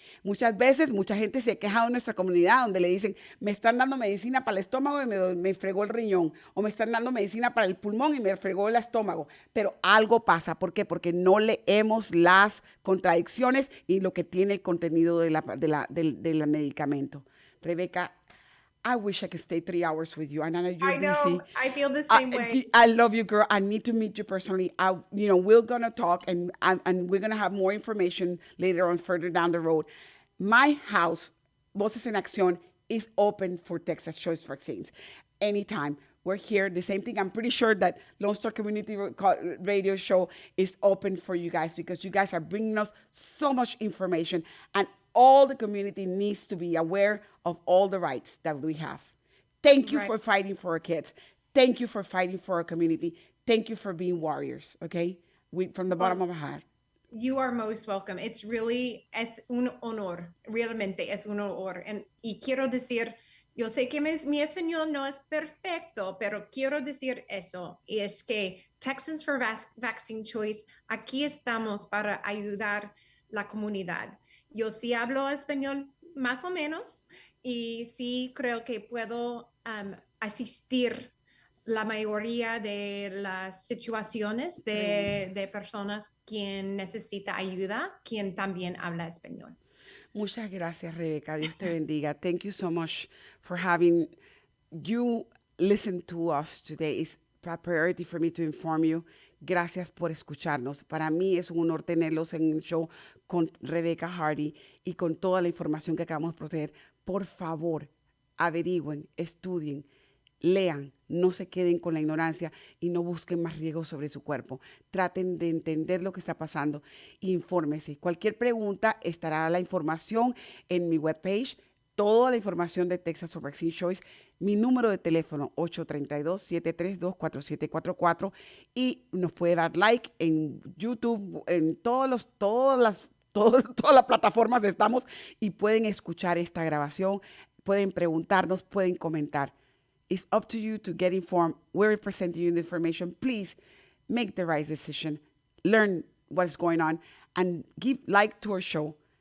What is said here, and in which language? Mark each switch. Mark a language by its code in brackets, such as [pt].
[es] Muchas veces, mucha gente se ha quejado en nuestra comunidad donde le dicen, me están dando medicina para el estómago y me fregó el riñón, o me están dando medicina para el pulmón y me fregó el estómago. Pero algo pasa. ¿Por qué? Porque no leemos las contradicciones y lo que tiene el contenido del medicamento. [en] Rebeca, I wish I could stay 3 hours with you. I know you're I know. busy. I feel the same way. I love you, girl. I need to meet you personally. We're gonna talk and we're gonna have more information later on, further down the road. My house, Voces en Acción, is open for Texas Choice Vaccines anytime. We're here. The same thing. I'm pretty sure that Lone Star Community Radio Show is open for you guys because you guys are bringing us so much information, and all the community needs to be aware of all the rights that we have. Thank you for fighting for our kids. Thank you for fighting for our community. Thank you for being warriors, okay? From the bottom of our heart. You are most welcome. [es] Es un honor, realmente es un honor. Y quiero decir, yo sé que mi español no es perfecto, pero quiero decir eso. Y es que Texans for Vaccine Choice, aquí estamos para ayudar la comunidad. Yo sí hablo español más o menos y sí creo que puedo asistir la mayoría de las situaciones de personas quien necesita ayuda, quien también habla español. Muchas gracias, Rebeca. Dios te bendiga. [en] Thank you so much for having you listen to us today. It's a priority for me to inform you. [es] Gracias por escucharnos. Para mí es un honor tenerlos en el show con Rebecca Hardy y con toda la información que acabamos de proteger. Por favor, averigüen, estudien, lean, no se queden con la ignorancia y no busquen más riesgos sobre su cuerpo. Traten de entender lo que está pasando. Infórmese. Cualquier pregunta, estará la información en mi webpage, toda la información de Texas for Vaccine Choice, mi número de teléfono 832-732-4744 y nos puede dar like en YouTube, en todas las plataformas estamos y pueden escuchar esta grabación, pueden preguntarnos, pueden comentar. [en] It's up to you to get informed. We're presenting you the information. Please make the right decision. Learn what's going on and give like to our show.